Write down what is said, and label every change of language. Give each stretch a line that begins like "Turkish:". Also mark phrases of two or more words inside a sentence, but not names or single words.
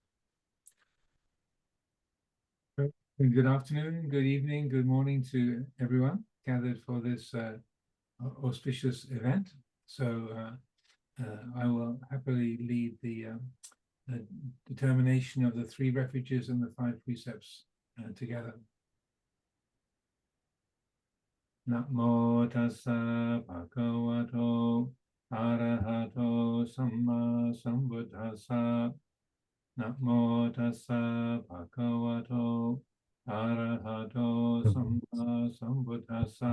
English: Good afternoon, good evening, good morning to everyone gathered for this auspicious event. So I will happily lead the determination of the 3 refuges and the 5 precepts together.
Pali: Namo tassa bhagavato arahato samma sambuddhassa. Namo tassa bhagavato arahato samma sambuddhassa.